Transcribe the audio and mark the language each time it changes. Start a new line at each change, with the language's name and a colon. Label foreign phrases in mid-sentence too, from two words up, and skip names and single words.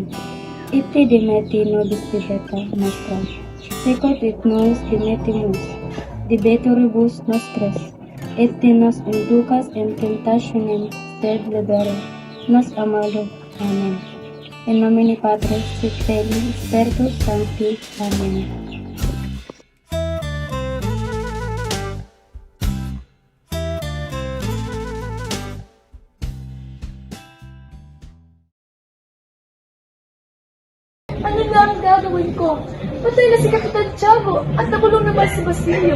Latin: Ite dimeti nobis debeta nostra. Sicut et nos dimetimus debetoribus nostres. Et nos inducas in tentationem, sed libera nos a malo. Amen. In nomine Patris et Filii Spiritus Sancti. Amen.
Filipino: Ano na ang gagawin ko? Patay na si Kapitan Tiago at nakulong naman si Basilio.